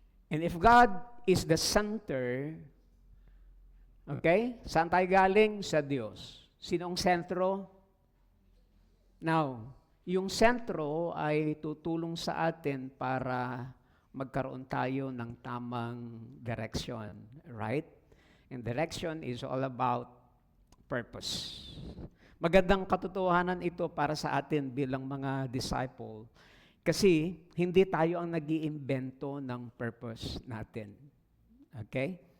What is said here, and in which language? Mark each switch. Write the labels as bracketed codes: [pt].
[en] And if God is the center, okay, [tl] saan tayo galing? Sa Diyos. Sino ang sentro? Now, yung sentro ay tutulong sa atin para magkaroon tayo ng tamang direction, right? [en] And direction is all about purpose. [tl] Magandang katotohanan ito para sa atin bilang mga disciple. Kasi hindi tayo ang nag-iimbento ng purpose natin. Okay?